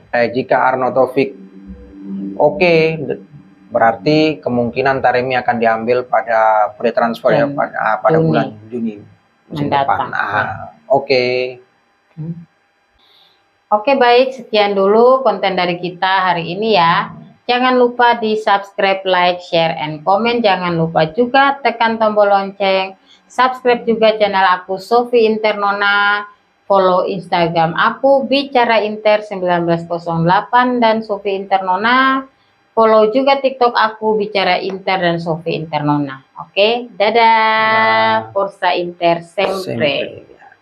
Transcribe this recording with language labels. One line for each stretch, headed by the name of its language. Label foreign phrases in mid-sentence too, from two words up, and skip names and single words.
Indonesian: Jika Arnautovic oke, berarti kemungkinan Taremi akan diambil pada free transfer ya, pada bulan Juni musim depan. Oke, baik, sekian dulu konten dari kita hari ini ya. Jangan lupa di subscribe,
English: like, share, and comment.
Indonesian: Jangan lupa juga tekan tombol lonceng. Subscribe juga channel aku Sofi Internona. Follow Instagram aku Bicara Inter 1908 dan Sofi Internona. Follow juga TikTok aku Bicara Inter dan Sofi Internona. Oke, dadah.
Italian: Forza Inter sempre.